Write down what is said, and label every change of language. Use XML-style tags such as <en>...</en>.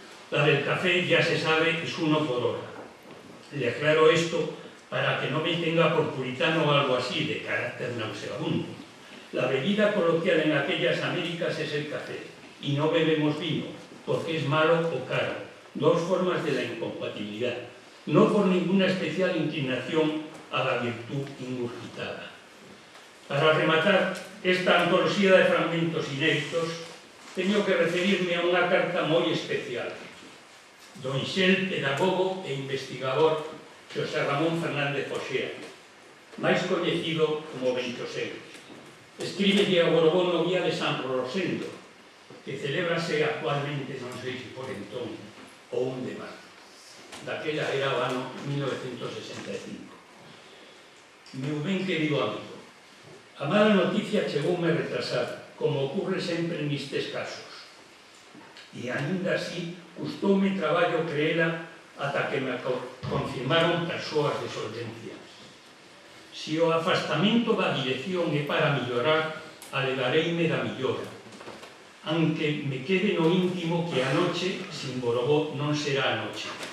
<es>La del café, ya se sabe, es 1 por hora. Le aclaro esto para que no me tenga por puritano o algo así de carácter nauseabundo. La bebida coloquial en aquellas Américas es el café, y no bebemos vino, porque es malo o caro, 2 formas de la incompatibilidad, no por ninguna especial inclinación a la virtud ingurgitada.</es> <gl>Para rematar esta antología de fragmentos inéditos, teño que referirme a unha carta moi especial. Do Ixel, pedagogo e investigador Xosé Ramón Fernández Foxea, máis coñecido como Benchosén. Escríbelle a Borbón no día de San Rosendo, que celebrase actualmente, non sei se por entón, o 1 de marzo. Daquela era o ano 1965. Meu ben querido amigo, a mala noticia chegoume retrasada, como ocurre sempre nestes casos. E aínda así, custoume traballo creela ata que me confirmaron persoas de solvencia. Se o afastamento da dirección é para mellorar, alegareime da millora, aunque me quede no íntimo que a noche sin Borobó non será a noche.</gl>